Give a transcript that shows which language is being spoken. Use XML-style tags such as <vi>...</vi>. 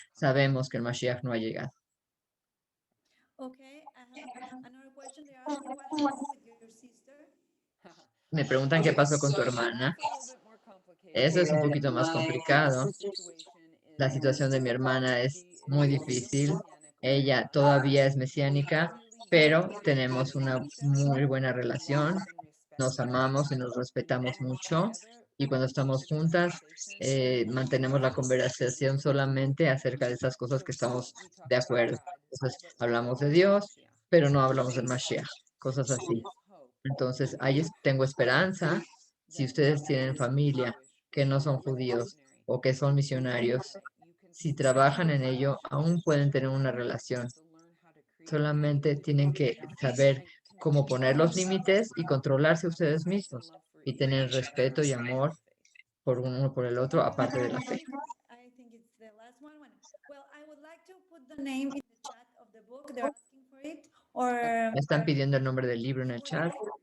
<es>Sabemos que el Mashiach no ha llegado.</es> <en>Okay, I have another question. They're asking what happened with your sister.</en> <es>Me preguntan qué pasó con tu hermana. Eso es un poquito más complicado. La situación de mi hermana es muy difícil. Ella todavía es mesiánica, pero tenemos una muy buena relación. Nos amamos y nos respetamos mucho. Y cuando estamos juntas, mantenemos la conversación solamente acerca de esas cosas que estamos de acuerdo. Entonces, hablamos de Dios, pero no hablamos del Mashiach, cosas así. Entonces, ahí tengo esperanza. Si ustedes tienen familia que no son judíos o que son misionarios, si trabajan en ello, aún pueden tener una relación. Solamente tienen que saber cómo poner los límites y controlarse ustedes mismos y tener respeto y amor por uno por el otro, aparte de la fe.</es> <en>I think it's the last one. Well, I would like to put the name in the chat of the book. They're asking for it. Or</en> <es>Me están pidiendo el nombre del libro en el chat.</es>